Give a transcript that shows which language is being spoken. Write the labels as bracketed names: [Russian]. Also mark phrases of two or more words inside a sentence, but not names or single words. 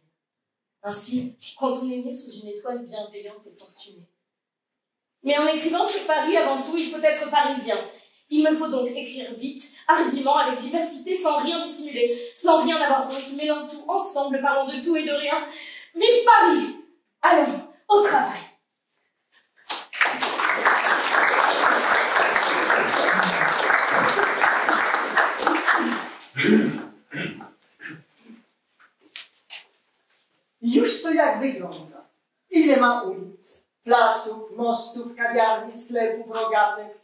[French] Ainsi, quand on est né sous une étoile bienveillante et fortunée. Mais en écrivant sur Paris, avant tout, il faut être parisien. Il me faut donc écrire vite, hardiment, avec vivacité, sans rien dissimuler, sans rien avoir honte, mêlant tout ensemble, parlant de tout et de rien. Vive Paris! Allons, au travail! [Polish] Już to jak wygląda. Ile ma ulic, placów, mostów, kawiarni, sklepów, rogatek.